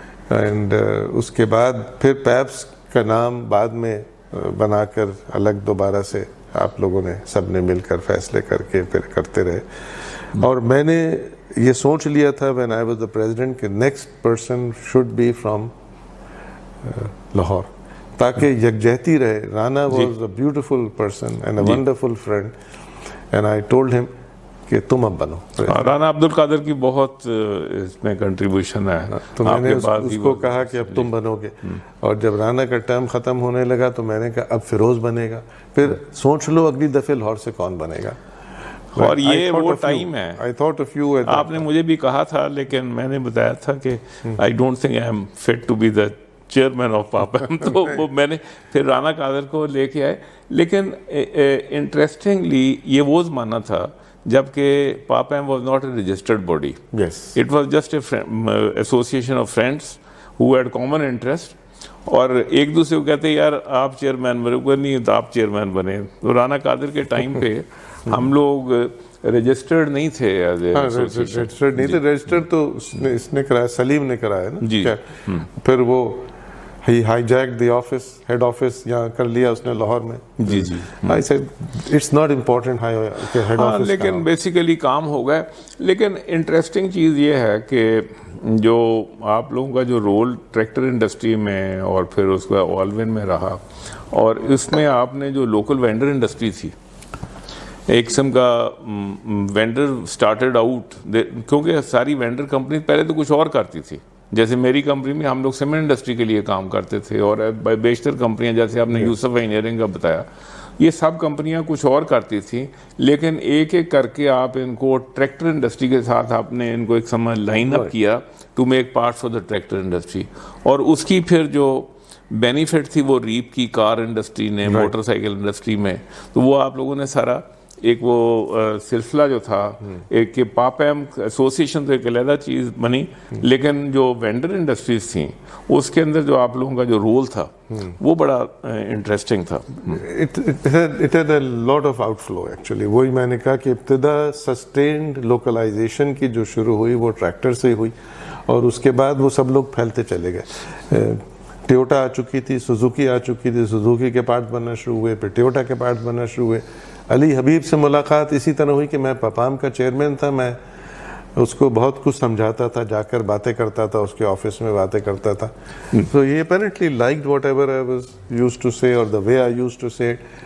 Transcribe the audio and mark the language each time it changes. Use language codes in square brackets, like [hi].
[ur] And اس کے بعد پھر پیپس کا نام بعد میں بنا کر الگ دوبارہ سے آپ لوگوں نے سب نے مل کر فیصلے کر کے پھر کرتے رہے. اور میں نے یہ سوچ لیا تھا [en] when I was the president [ur] کہ [en] next person should be from [ur] Lahore, تاکہ یکجہتی رہے. [en] Rana was a beautiful person and a wonderful friend and I told him [ur] کہ تم اب بنو. رانا عبد القادر کی بہت اس میں کنٹریبیوشن ہے. تو میں نے اس کو کہا کہ اب تم بنو گے, اور جب رانا کا ٹرم ختم ہونے لگا تو میں نے کہا اب فیروز بنے گا. پھر سوچ لو اگلی دفعہ لاہور سے کون بنے گا. اور یہ وہ ٹائم ہے, [en] I thought of you. [ur] آپ نے مجھے بھی کہا تھا, لیکن میں نے بتایا تھا کہ [en] I don't think I am fit to be the chairman of PAPAM. [ur] تو وہ میں نے پھر رانا قادر کو لے کے آئے. لیکن انٹرسٹنگلی یہ وہ زمانہ تھا جبکہ PAPAM [en] was not a registered body. Yes. It was just a association of friends who had common interest. [ur] اور ایک دوسرے کو کہتے یار آپ چیئرمین بنے, نہیں تو آپ چیئرمین بنے. تو رانا قادر کے ٹائم پہ ہم لوگ رجسٹرڈ نہیں تھے [en] as a [ur] رجسٹرڈ نہیں تھے. رجسٹرڈ تو اس نے کرایا, سلیم نے کرایا نا. جی. پھر وہ ہی [en] hijack the office, [ur] head office یہاں کر لیا اس نے لاہور میں. جی جی. [en] I said it's not important [ur] کہ ہیڈ آفس, لیکن بیسیکلی کام ہو گئے. لیکن انٹرسٹنگ چیز یہ ہے کہ جو آپ لوگوں کا جو رول ٹریکٹر انڈسٹری میں اور پھر اس کا آلون میں رہا, اور اس میں آپ نے جو لوکل وینڈر انڈسٹری تھی, ایک قسم کا وینڈر [en] started out, [ur] کیونکہ ساری وینڈر کمپنی پہلے تو کچھ اور کرتی تھی. جیسے میری کمپنی میں ہم لوگ سیمنٹ انڈسٹری کے لیے کام کرتے تھے, اور بیشتر کمپنیاں جیسے آپ نے یوسف انجینئرنگ کا بتایا, یہ سب کمپنیاں کچھ اور کرتی تھیں. لیکن ایک ایک کر کے آپ ان کو ٹریکٹر انڈسٹری کے ساتھ آپ نے ان کو ایک سمجھ لائن اپ کیا [en] To make parts of the tractor industry. [ur] اور اس کی پھر جو بینیفٹ تھی وہ ریپ کی کار انڈسٹری نے, موٹر سائیکل انڈسٹری میں. تو وہ آپ لوگوں نے سارا ایک وہ سلسلہ جو تھا, ایک کہ PAPAM ایسوسیشن تو ایک علیحدہ چیز بنی, لیکن جو وینڈر انڈسٹریز تھیں اس کے اندر جو آپ لوگوں کا جو رول تھا وہ بڑا انٹرسٹنگ تھا. [en] It had a lot of outflow actually. [ur] وہی میں نے کہا کہ ابتدا سسٹینڈ لوکلائزیشن کی جو شروع ہوئی وہ ٹریکٹر سے ہوئی, اور اس کے بعد وہ سب لوگ پھیلتے چلے گئے. ٹیوٹا آ چکی تھی, سوزوکی آ چکی تھی, سوزوکی کے پارٹ بننا شروع ہوئے, پھر ٹیوٹا کے پارٹ بننا شروع ہوئے. علی حبیب سے ملاقات اسی طرح ہوئی کہ میں PAPAM کا چیئرمین تھا, میں اس کو بہت کچھ سمجھاتا تھا, جا کر باتیں کرتا تھا, اس کے آفس میں باتیں کرتا تھا. [en] So he apparently liked whatever I was used to say or the way I used to say it.